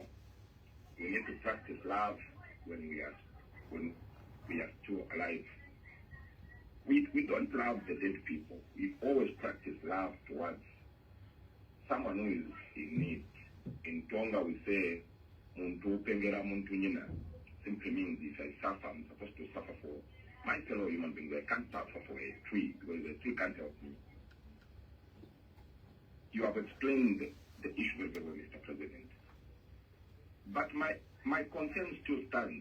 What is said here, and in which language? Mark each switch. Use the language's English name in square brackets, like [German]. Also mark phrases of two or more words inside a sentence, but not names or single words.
[English] We need to practice love when we are still alive. We don't love the dead people. We always practice love towards someone who is in need. In Tonga we say, [Tonga (Zambia)] Muntu pengera muntu nyina. [English] Simply means if I suffer, I'm supposed to suffer for my fellow human beings. I can't suffer for a tree because the tree can't help me. You have explained the issue very well, Mr. President. But my concern still stands.